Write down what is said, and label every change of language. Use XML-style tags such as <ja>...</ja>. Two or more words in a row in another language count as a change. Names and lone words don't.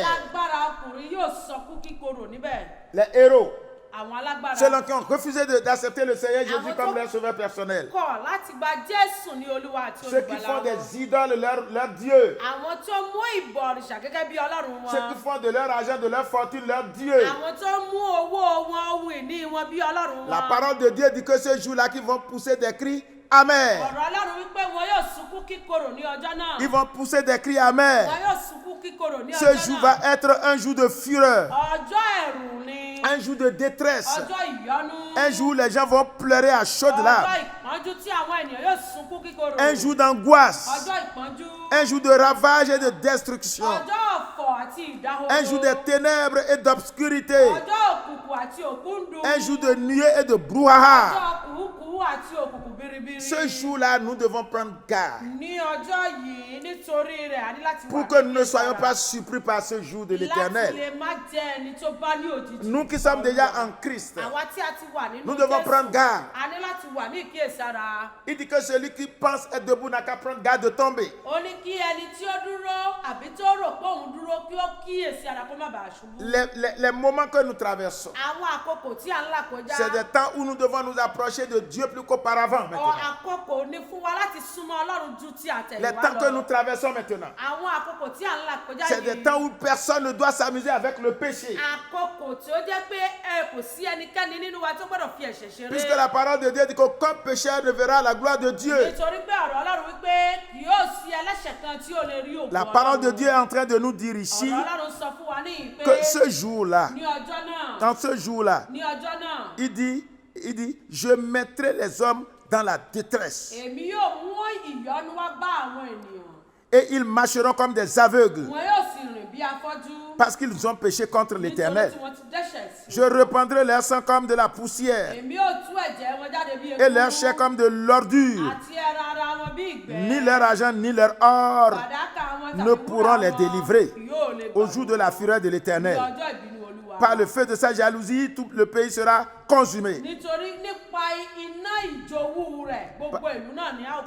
<yo>alágbára ọkùnrin yóò sọkún kíkorò níbẹ̀.</yo> <fr>Les héros,</fr> <yo>àwọn alágbára</yo> <fr>ceux qui ont refusé d'accepter le Seigneur Jésus comme leur sauveur personnel.</fr> <yo>kọ̀ láti gba Jésù ní Olúwa àti</yo> <fr>Ceux qui</fr> <yo>olùgbàlà</yo> <fr>font</fr> <yo>wọn.</yo> <fr>des idoles leur Dieu.</fr> <yo>àwọn tó mú ìbọ̀rìṣà gẹ́gẹ́ bí Ọlọ́run</yo> <fr>Ceux</fr> <yo>wọn.</yo> <fr>qui font de leur argent, de leur fortune leur Dieu.</fr> <yo>àwọn tó mú owó wọn ohun ìní wọn bí Ọlọ́run wọn.</yo> <fr>La parole de Dieu dit que ce jour-là, qu'ils vont pousser des cris amers.</fr> <yo>ọ̀rọ̀ Ọlọ́run wípé wọn yóò sunkún kíkorò ní ọjọ́ náà.</yo> <fr>Ils vont pousser des cris amers.</fr> <yo>wọn yóò sunkún kíkorò ní</yo> <fr>Ce</fr> <yo>ọjọ́</yo> <fr>jour</fr> <yo>náà.</yo> <fr>va être un jour de fureur,</fr> <yo>ọjọ́ ẹ̀rù ni.</yo> <fr>un jour de détresse,</fr> <yo>ọjọ́ ìyọnu.</yo> <fr>un jour où les gens vont pleurer à chaudes</fr> <yo>ọjọ́</yo> <fr>larmes,</fr> <yo>ìpọ́njú tí àwọn ènìyàn yóò sunkún kíkorò.</yo> <fr>un jour d'angoisse,</fr> <yo>ọjọ́ ìpọ́njú.</yo> <fr>un jour de ravage et de destruction,</fr> <yo>ọjọ́ ọ̀fọ̀ àti ìdáhoro.</yo> <fr>un jour de ténèbres et d'obscurité,</fr> <yo>ọjọ́ òkùnkùn àti òkúndùn.</yo> <fr>un jour de nuée et de brouhaha.</fr> <yo>ọjọ́ kùrukùru òfurufú àti òkùnkùn biribiri.</yo> <fr>Ce jour-là, nous devons prendre garde</fr> <yo>Ní ọjọ́ yìí nítorí rẹ̀ a ní láti wà</yo> <fr>pour que nous ne soyons pas surpris par ce jour de</fr> <yo>láti</yo> <fr>l'Éternel.</fr> <yo>lè má jẹ́ ẹni tó bá ní òjijì.</yo> <fr>Nous qui sommes déjà en Christ,</fr> <yo>Àwa tí a ti wà nínú</yo> <fr>nous devons</fr> <yo>Jésù,</yo> <fr>prendre garde.</fr> <yo>a ní láti wà ní ìkíyèsára.</yo> <fr>Il dit que celui qui pense être debout n'a qu'à prendre garde de tomber.</fr> <yo>Ó ní kí ẹni tí ó dúró àbí tó rò pé òun dúró kí ó kíyèsí ara kó má bàa ṣubú.</yo> <fr>Les moments que nous traversons,</fr> <yo>Àwọn àkókò tí à ń là kọjá.</yo> <fr>c'est des temps où nous devons nous approcher de Dieu plus qu'auparavant maintenant.</fr> <yo>Àkókò ní fún wa láti súnmọ́ Ọlọ́run ju ti àtẹ̀yìnwá</yo> <fr>Les temps que nous</fr> <yo>lọ.</yo> <fr>traversons maintenant,</fr> <yo>Àwọn àkókò tí à ń là kọjá</yo> <fr>c'est des</fr> <yo>yìí.</yo> <fr>temps où personne ne doit s'amuser avec le péché.</fr> <yo>Àkókò tí ó jẹ́ pé kò sí ẹnikẹ́ni nínú wa tó gbọ́dọ̀ fi ẹ̀ṣẹ̀ ṣeré.</yo> <fr>Puisque la parole de Dieu dit qu'aucun pécheur ne verra la gloire de Dieu.</fr> <yo>Nítorí pé ọ̀rọ̀ Ọlọ́run wípé kì yóò sí ẹlẹ́ṣẹ̀ kan tí ó lè rí ògo</yo> <fr>La parole de</fr> <yo>Ọlọ́run.</yo> <fr>Dieu est en train de nous dire ici</fr> <yo>Ọ̀rọ̀ Ọlọ́run sọ fún wa níyìí pé</yo> <fr>que ce jour-là,</fr> <yo>ní ọjọ́ náà,</yo> <fr>dans ce jour-là,</fr> <yo>ní ọjọ́ náà,</yo> <fr>il dit, je mettrai les hommes dans la détresse.</fr> <yo>èmi yóò mú ìyọ́nú wá bá àwọn ènìyàn.</yo> <fr>Et ils marcheront comme des aveugles</fr> <yo>Wọn yóò sì rìn bí afọ́jú.</yo> <fr>parce qu'ils ont péché contre</fr> <yo>Nítorí</yo> <fr>l'Éternel.</fr> <yo>tí wọ́n ti dẹ́ṣẹ̀ sí.</yo> <fr>Je reprendrai leur sang comme de la poussière</fr> <yo>Èmi yóò tú ẹ̀jẹ̀ wọn jáde bí</yo> <fr>et leur chair comme de l'ordure.</fr> <yo>àti ẹran ara wọn bí ìgbẹ́.</yo> <fr>Ni leur argent ni leur or</fr> <yo>Fàdákà wọn</yo> <fr>ne</fr> <yo>tàbí</yo> <fr>pourront</fr> <yo>wúrà</yo> <fr>les</fr> <yo>wọn</yo> <fr>délivrer</fr> <yo>yóò lè</yo> <fr>au</fr> <yo>gbà</yo> <fr>jour</fr> <yo>wọ́n</yo> <fr>de la fureur de</fr> <yo>ní</yo> <fr>l'Éternel.</fr> <yo>ọjọ́ ìbínú Olúwa.</yo> <fr>Par le feu de sa jalousie, tout le pays sera consumé.</fr> <yo>Nítorí nípa iná ìjòwú rẹ̀ gbogbo ìlú náà ni a ó</yo>